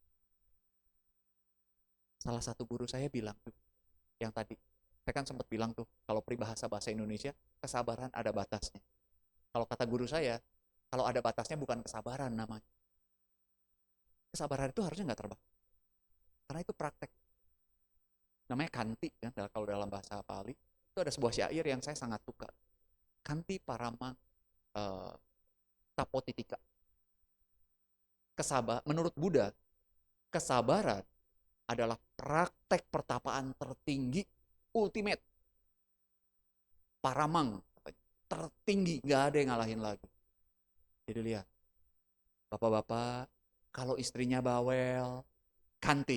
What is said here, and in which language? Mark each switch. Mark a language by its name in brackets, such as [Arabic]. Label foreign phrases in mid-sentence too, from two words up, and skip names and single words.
[Indonesian] Salah satu guru saya bilang tuh, yang tadi, saya kan sempat bilang tuh, kalau peribahasa bahasa Indonesia, kesabaran ada batasnya. Kalau kata guru saya, kalau ada batasnya bukan kesabaran namanya. Kesabaran itu harusnya nggak terbang. Karena itu praktek. Namanya kanti, kan, kalau dalam bahasa Pali. Itu ada sebuah syair yang saya sangat suka. [Pali] Kanti parama tapotitika. [Indonesian] Menurut Buddha, kesabaran adalah praktek pertapaan tertinggi, ultimate. Paramang, tertinggi, gak ada yang ngalahin lagi. Jadi lihat, bapak-bapak, kalau istrinya bawel, kanti.